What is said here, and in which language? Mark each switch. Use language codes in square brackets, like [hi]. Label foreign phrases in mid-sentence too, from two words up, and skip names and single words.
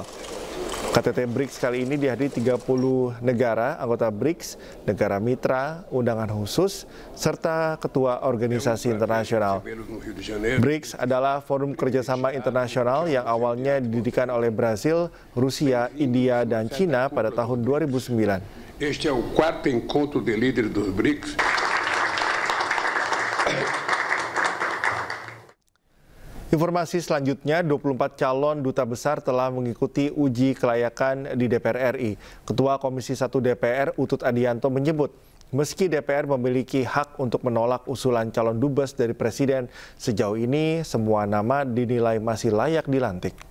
[id] KTT BRICS kali ini dihadiri 30 negara anggota BRICS, negara mitra, undangan khusus, serta ketua organisasi internasional. BRICS adalah forum kerjasama internasional yang awalnya didirikan oleh Brasil, Rusia, India, dan Cina pada tahun 2009. [pt] Este é o quarto encontro de líderes dos BRICS. [id] Informasi selanjutnya, 24 calon duta besar telah mengikuti uji kelayakan di DPR RI. Ketua Komisi 1 DPR Utut Adianto menyebut, meski DPR memiliki hak untuk menolak usulan calon dubes dari Presiden, sejauh ini semua nama dinilai masih layak dilantik.